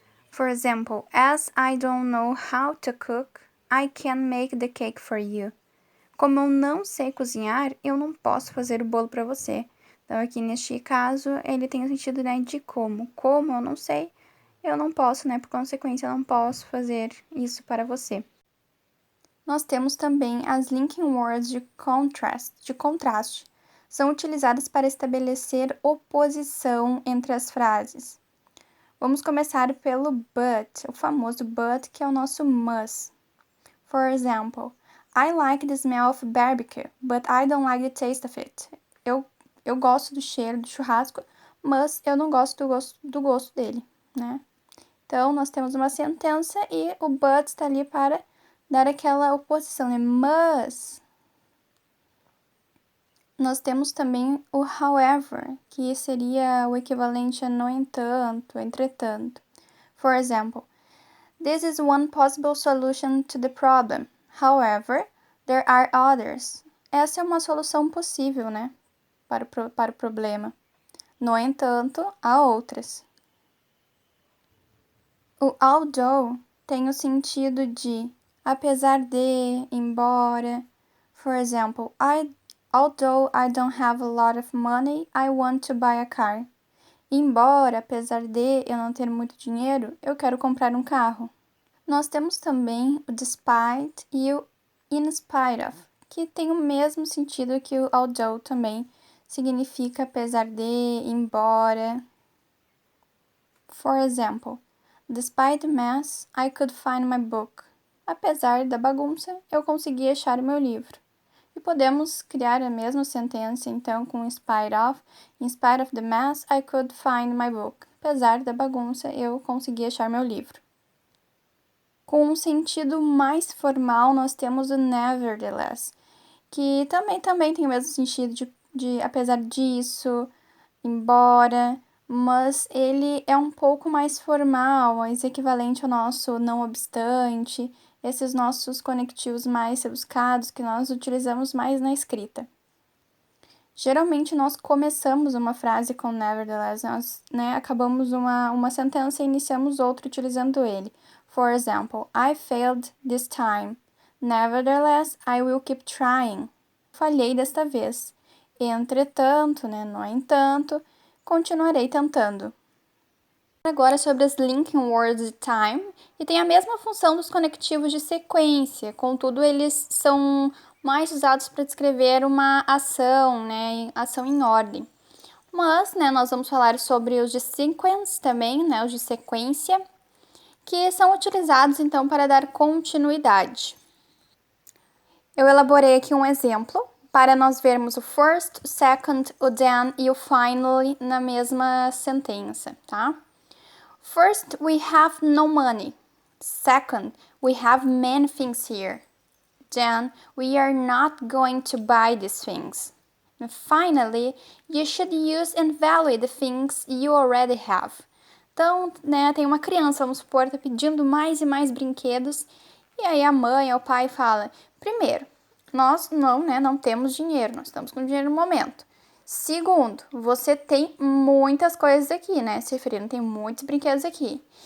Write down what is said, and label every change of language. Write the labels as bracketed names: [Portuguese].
[English] For example, as I don't know how to cook, I can make the cake for you. [Portuguese] Como eu não sei cozinhar, eu não posso fazer o bolo para você. Então, aqui neste caso, ele tem o sentido, né, de como. Como eu não sei, eu não posso, né? Por consequência, eu não posso fazer isso para você. Nós temos também as linking words de contraste. São utilizadas para estabelecer oposição entre as frases. Vamos começar pelo but, o famoso but, que é o nosso must. [English] For example, I like the smell of barbecue, but I don't like the taste of it. [Portuguese] Eu gosto do cheiro do churrasco, mas eu não gosto do gosto dele, né? Então, nós temos uma sentença e o but está ali para dar aquela oposição, né? Mas nós temos também o however, que seria o equivalente a no entanto, entretanto. [English] For example, this is one possible solution to the problem. However, there are others. [Portuguese] Essa é uma solução possível, né? Para o problema. No entanto, há outras. O although tem o sentido de apesar de, embora. [English] For example, although I don't have a lot of money, I want to buy a car. [Portuguese] Embora, apesar de eu não ter muito dinheiro, eu quero comprar um carro. Nós temos também o despite e o in spite of, que tem o mesmo sentido que o although também, significa apesar de, embora. [English] For example, despite the mess, I could find my book. [Portuguese] Apesar da bagunça, eu consegui achar o meu livro. E podemos criar a mesma sentença, então, com [English] in spite of the mess, I could find my book. [Portuguese] Apesar da bagunça, eu consegui achar meu livro. Com um sentido mais formal, nós temos o nevertheless, que também tem o mesmo sentido de apesar disso, embora, mas ele é um pouco mais formal, mais equivalente ao nosso não obstante, esses nossos conectivos mais rebuscados que nós utilizamos mais na escrita. Geralmente nós começamos uma frase com nevertheless, nós, né, acabamos uma sentença e iniciamos outra utilizando ele. [English] For example, I failed this time. Nevertheless, I will keep trying. [Portuguese] Falhei desta vez. entretanto, né? No entanto, continuarei tentando. Agora sobre as linking words de time, e tem a mesma função dos conectivos de sequência, contudo eles são mais usados para descrever uma ação, né? Ação em ordem. Mas, né, nós vamos falar sobre os de sequence também, né? Os de sequência, que são utilizados então para dar continuidade. Eu elaborei aqui um exemplo para nós vermos o first, o second, o then e o finally na mesma sentença, tá? [English] First, we have no money. Second, we have many things here. Then, we are not going to buy these things. And finally, you should use and value the things you already have. [Portuguese] Então, né, tem uma criança, vamos supor, tá pedindo mais e mais brinquedos, e aí a mãe ou o pai fala, primeiro, nós não temos dinheiro, nós estamos com dinheiro no momento. Segundo, você tem muitas coisas aqui, né, se referindo, tem muitos brinquedos aqui.